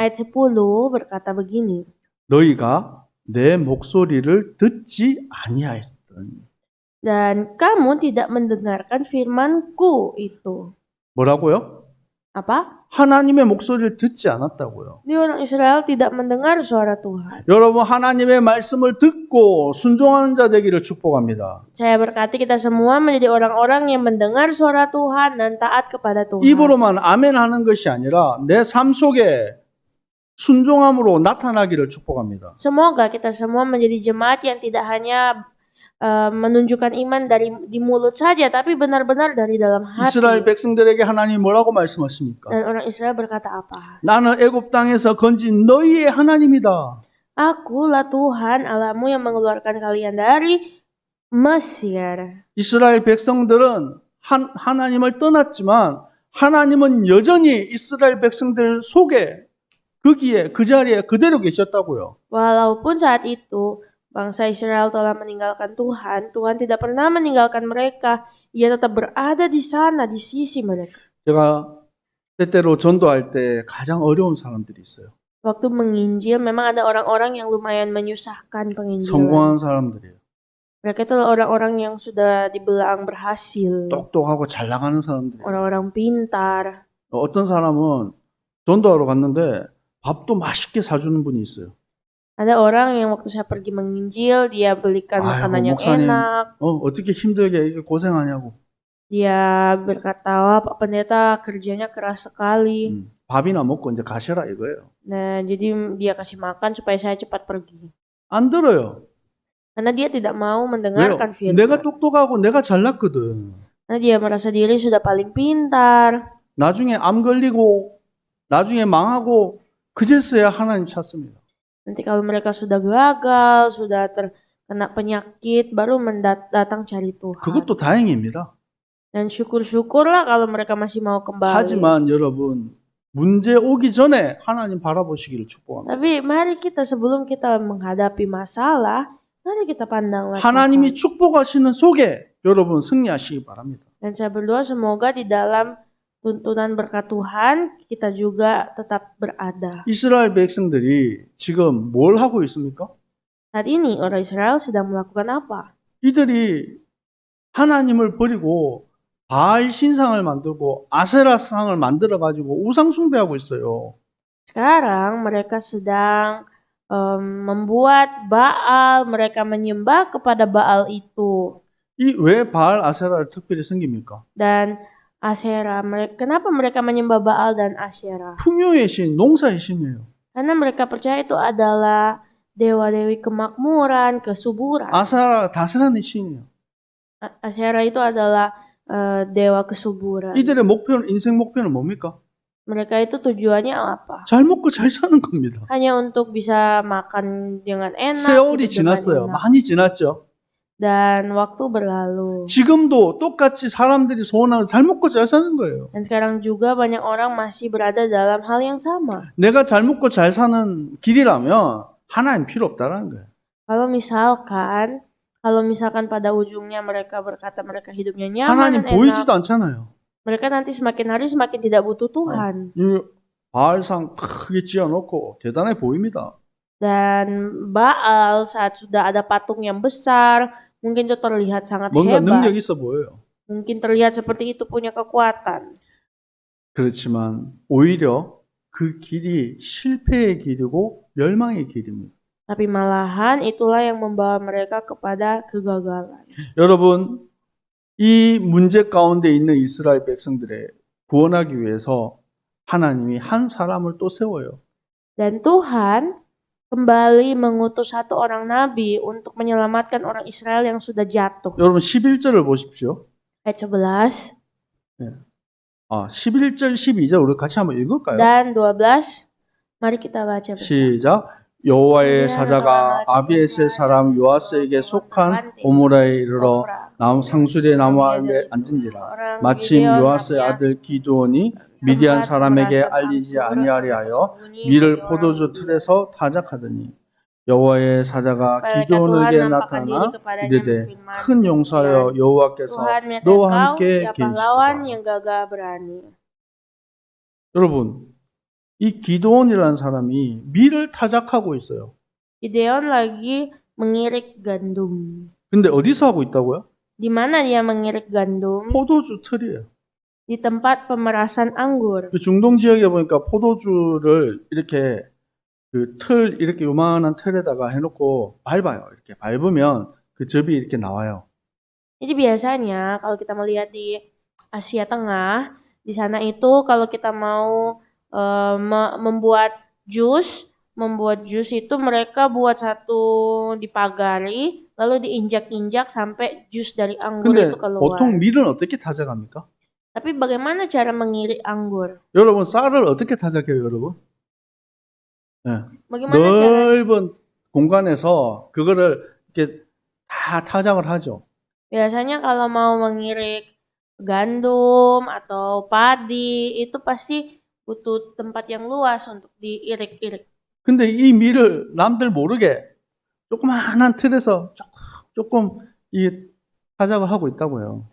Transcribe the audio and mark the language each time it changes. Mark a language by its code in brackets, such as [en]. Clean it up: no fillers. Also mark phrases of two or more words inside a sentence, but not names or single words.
[id] Ayat 10 berkata begini. [ko] 너희가 내 목소리를 듣지 아니하였더니. [id] Dan kamu tidak mendengarkan firmanku itu. [ko] 뭐라고요? [id] Apa? [ko] 하나님의 목소리를 듣지 않았다고요. [id] Di orang Israel tidak mendengar suara Tuhan. [ko] 여러분 하나님의 말씀을 듣고 순종하는 자 되기를 축복합니다. [id] Saya berkati kita semua menjadi orang-orang yang mendengar suara Tuhan dan taat kepada Tuhan. [ko] 입으로만 아멘하는 것이 아니라 내 삶 속에 순종함으로 나타나기를 축복합니다. [id] Semoga kita semua menjadi jemaat yang tidak hanya menunjukkan iman di mulut saja, tapi benar-benar dari dalam hati. [ko] 이스라엘 백성들에게 하나님 뭐라고 말씀하십니까? [id] Dan orang Israel berkata apa? [ko] 나는 애굽 땅에서 건진 너희의 하나님이다. [id] Akulah Tuhan Allahmu yang mengeluarkan kalian dari Mesir. [ko] 이스라엘 백성들은 하나님을 떠났지만 하나님은 여전히 이스라엘 백성들 속에 거기에 그 자리에 그대로 계셨다고요. [id] Walaupun saat itu bangsa Israel telah meninggalkan Tuhan, Tuhan tidak pernah meninggalkan mereka. Ia tetap berada di sana, di sisi mereka. [ko] 제가 때때로 전도할 때 가장 어려운 사람들이 있어요. [id] Waktu menginjil, memang ada orang-orang yang lumayan menyusahkan penginjilan. [ko] 성공한 사람들이에요. [id] Mereka itu orang-orang yang sudah dibilang berhasil. [ko] 똑똑하고 잘 나가는 사람들이에요. [id] Orang-orang pintar. [ko] 어떤 사람은 전도하러 갔는데 밥도 맛있게 사주는 분이 있어요. [id] Ada orang yang waktu saya pergi menginjil, dia belikan makanan yang [ko] 목사님, [id] enak. [ko] 어떻게 힘들게 이렇게 고생하냐고. [id] Dia berkata, wah Pak Pendeta kerjanya keras sekali. [ko] 밥이나 먹고 이제 가셔라 이거예요. [id] Nah, jadi dia kasih makan supaya saya cepat pergi. [ko] 안 들어요. [id] Karena dia tidak mau [ko] 왜요? [id] mendengarkan firman. [ko] 내가 똑똑하고 내가 잘났거든. [id] Karena dia merasa diri sudah paling pintar. [ko] 나중에 암 걸리고 나중에 망하고 그제서야 하나님 찾습니다. [id] Nanti kalau mereka sudah gagal, sudah terkena penyakit, baru datang cari Tuhan. [ko] 그것도 다행입니다. [id] Dan syukur-syukurlah kalau mereka masih mau kembali. [ko] 하지만 여러분 문제 오기 전에 하나님 바라보시기를 축복합니다. [id] Tapi mari kita sebelum kita menghadapi masalah, mari kita pandanglah [ko] 하나님이 [id] Tuhan. [ko] 축복하시는 속에 여러분 승리하시기 바랍니다. [id] Dan saya berdoa semoga di dalam tuntunan berkat Tuhan kita juga tetap berada. [ko] 이스라엘 백성들이 지금 뭘 하고 있습니까? [id] Saat ini orang Israel sedang melakukan apa? [ko] 이들이 하나님을 버리고 바알 신상을 만들고 아세라 상을 만들어 가지고 우상 숭배하고 있어요. [id] Sekarang mereka sedang membuat Baal, mereka menyembah kepada Baal itu. [ko] 이 왜 바알 아세라를 특별히 섬깁니까? [id] Dan Asyera, kenapa mereka menyembah Baal dan Asyera? [ko] 풍요의 신, 농사의 신이에요. [id] Karena mereka percaya itu adalah dewa-dewi kemakmuran, kesuburan. [ko] 아세라 다스라는 신이에요. [id] Asyera itu adalah dewa kesuburan. [ko] 이들의 목표는 인생 목표는 뭡니까? [id] Mereka itu tujuannya apa? [ko] 잘 먹고 잘 사는 겁니다. [id] Hanya untuk bisa makan dengan enak. [ko] 세월이 [id] hidup dengan [ko] 지났어요. [id] enak. [ko] 많이 지났죠. [id] Dan waktu berlalu. [ko] 지금도 똑같이 사람들이 소원하는 잘 먹고 잘 사는 거예요. [id] Dan sekarang juga banyak orang masih berada dalam hal yang sama. [ko] 내가 잘 먹고 잘 사는 길이라면 하나님 필요 없다라는 거예요. [id] Kalau misalkan pada ujungnya mereka berkata mereka hidupnya nyaman [ko] 하나님 [id] dan [ko] 보이지도 [id] enak, [ko] 않잖아요. [id] mereka nanti semakin hari semakin tidak butuh Tuhan. [ko] 이 바알상 크게 지어놓고 대단해 보입니다. [id] Dan Baal saat sudah ada patung yang besar, mungkin itu terlihat sangat [ko] 뭔가 능력 [id] hebat. [ko] 있어 보여요. [id] Mungkin terlihat seperti itu punya kekuatan. [ko] 그렇지만 오히려 그 길이 실패의 길이고 멸망의 길입니다. [id] Tapi malahan itulah yang membawa mereka kepada kegagalan. [ko] 여러분, 이 문제 가운데 있는 이스라엘 백성들의 구원하기 위해서 하나님이 한 사람을 또 세워요. [id] Dan Tuhan kembali mengutus satu orang nabi untuk menyelamatkan orang Israel yang sudah jatuh. [ko] 여러분 11절을 보십시오. [id] Ayat 11 [ko] 11절 12절 우리 같이 한번 읽을까요? [id] dan 12. Mari kita baca bersama. [ko] 시작. 여호와의 사자가 아비에셀 사람 요아스에게 속한 오므라에 이르러 상수리의 나무 아래 앉은지라. 마침 요아스의 아들 기드온이 미디안 사람에게 알리지 아니하리 하여 밀을 포도주 틀에서 타작하더니 여호와의 사자가 기드온에게 나타나 이르되 큰 용사여 여호와께서 [id] Tuhan [ko] 너와 [id] kau, [ko] 함께 [id] ya pahlawan [ko] 계시도다. [id] yang gagah berani. [ko] 여러분, 이 기드온이라는 사람이 밀을 타작하고 있어요. [id] Gideon lagi mengirik gandum. [ko] 근데 어디서 하고 있다고요? [id] Di mana dia mengirik gandum? [ko] 포도주 틀이에요. [id] Di tempat pemerasan anggur. [ko] 그 중동 지역에 보니까 포도주를 이렇게 그 틀 이렇게 요만한 틀에다가 해놓고 밟아요. 이렇게 밟으면 그 즙이 이렇게 나와요. [id] Jadi biasanya kalau kita melihat di Asia Tengah, di sana itu kalau kita mau membuat jus itu mereka buat satu dipagari lalu diinjak-injak sampai jus dari anggur [ko] 근데 [id] itu keluar. [ko] 보통 밀은 어떻게 타작합니까? [id] Tapi bagaimana cara mengirik anggur? [ko] 여러분 쌀을 어떻게 타작해요, 여러분? 네. [id] Bagaimana cara? [ko] 넓은 공간에서 그거를 이렇게 다 타작을 하죠. [id] Biasanya kalau mau mengirik gandum atau padi itu pasti butuh tempat yang luas untuk diirik-irik. [ko] 근데 이 밀을 남들 모르게 조그마한 틀에서 조금 이 타작을 하고 있다고요.